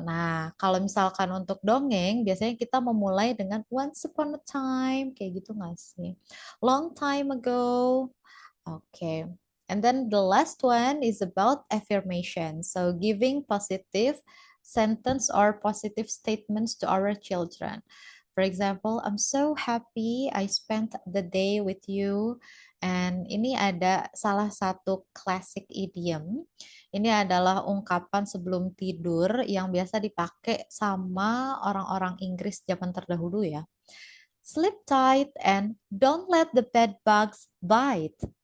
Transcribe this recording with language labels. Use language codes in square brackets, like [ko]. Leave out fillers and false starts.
[id] Nah, kalau misalkan untuk dongeng, biasanya kita memulai dengan [en] Once Upon a Time, [id] kayak gitu nggak sih? [en] Long time ago. Okay. And then the last one is about affirmation. So giving positive sentence or positive statements to our children. For example, I'm so happy I spent the day with you. [id] And ini ada salah satu classic idiom. Ini adalah ungkapan sebelum tidur yang biasa dipakai sama orang-orang Inggris zaman terdahulu ya. [en] Sleep tight and don't let the bed bugs bite.